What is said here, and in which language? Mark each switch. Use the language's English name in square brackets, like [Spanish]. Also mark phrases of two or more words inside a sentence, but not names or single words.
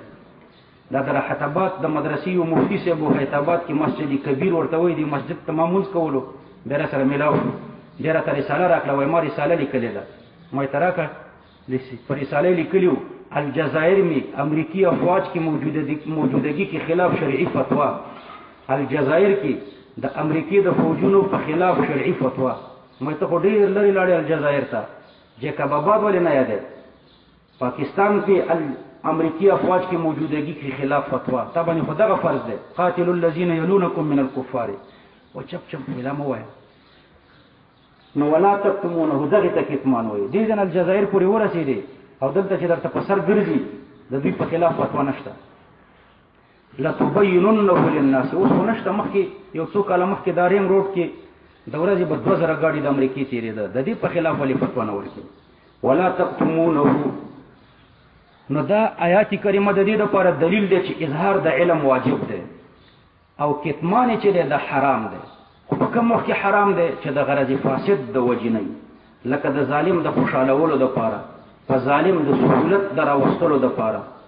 [Pashto] دا د راحت آباد د مدرسې یو مفتي صاحب و حیات آباد کې مسجد کبیر ورته وایي، د مسجد ته مامونځ کولو بیا را سره میلاو شو، دی راته رساله راکړه، وایي ما رساله لیکلې ده، ما یې ته راکړه، په رساله یې لیکلي وو [Urdu] الجزایر میں امریکی افواج کی موجودگی کے خلاف شرعی فتوا، [Pashto] الجزائر کی د امریکی د فوجونو په خلاف شرعي فتوا، مې ته خو ډېر لرې لاړې الجزایر ته جیکب آباد ولې نه یادې پاکستان کې [Urdu] امریکي افواج کې موجودګي کې خلاف فتوا [Pashto] طبعا خو دغه فرض دی [Arabic] قاتلوا الذين يلونكم من الكفار [Pashto] و چپ چپ ویلا مو وای نو [Arabic] ولا تکتمونه [Pashto] دغه ته کتمان وای دې ځن الجزایر پورې ورسېدي او دلته چې درته په سر ګرځي د دوی په خلاف فتوا نشته [Arabic] لا تبيننه للناس [Pashto] اوس نشته مخکې یو څو کاله مخکې داریم روډ کې د ورځې به 2000 ګاډي د امریکای تیرېده د دې په خلاف ولې فتوا نه ورکړي [Arabic] ولا تکتمونه [Pashto] نو دا آیات کریمه د دې لپاره دلیل دی چې اظهار د علم واجب دی او کتمان چې دی د حرام دی خو په کوم وخت کې حرام دی چې د غرض فاسد د وجې نه لکه د ظالم د خوشحالولو دپاره په ظالم د سهولت د راوستلو دپاره